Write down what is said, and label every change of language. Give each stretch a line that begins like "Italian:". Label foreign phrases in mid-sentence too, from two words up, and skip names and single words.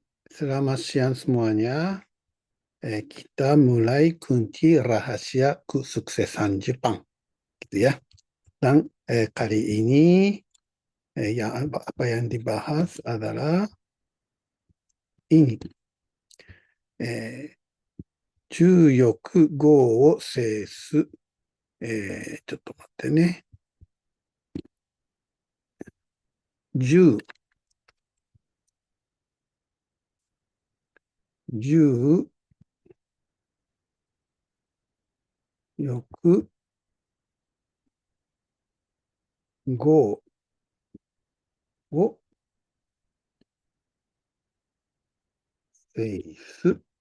Indonesian: Selamat siang semuanya. Kita mulai kunci rahasia kesuksesan Jepang, gitu ya. Dan kali ini apa yang dibahas adalah ini,
Japanese: 重欲業を制す。ちょっと待ってね。重欲業を制す。